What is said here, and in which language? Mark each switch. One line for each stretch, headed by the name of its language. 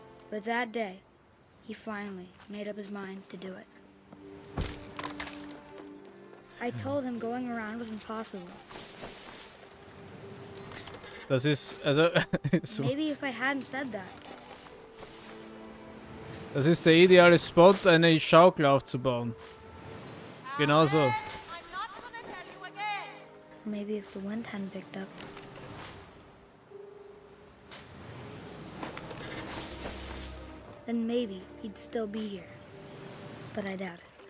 English: But that day, he finally made up his mind to do it. I told him going around was impossible.
German: Das ist, also, so.
English: Maybe if I hadn't said that,
German: Das ist der ideale Spot, eine Schaukel aufzubauen. Genau so.
English: or maybe if the wind hadn't picked up. Then maybe he'd still be here. But I doubt it.